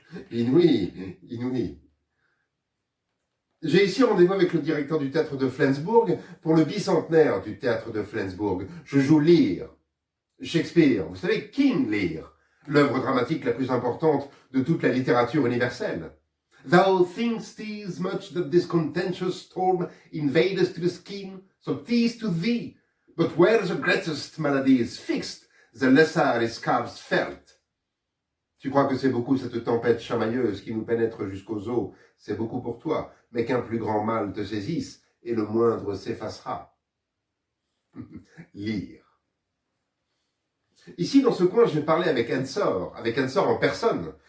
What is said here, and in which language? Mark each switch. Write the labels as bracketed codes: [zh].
[fr] Inouï, inouï. J'ai ici rendez-vous avec le directeur du théâtre de Flensburg pour le bicentenaire du théâtre de Flensburg. Je joue Lear, Shakespeare, vous savez, King Lear, l'œuvre dramatique la plus importante de toute la littérature universelle. [en] Thou think'st these much that this contentious storm invadest to the skin, so 'tis to thee. But where the greatest malady is fixed, the lesser is scarce felt. [fr] Tu crois que c'est beaucoup cette tempête chamailleuse qui nous pénètre jusqu'aux os, c'est beaucoup pour toi, mais qu'un plus grand mal te saisisse, et le moindre s'effacera. Lire. Ici, dans ce coin, je vais parler avec Ensor en personne.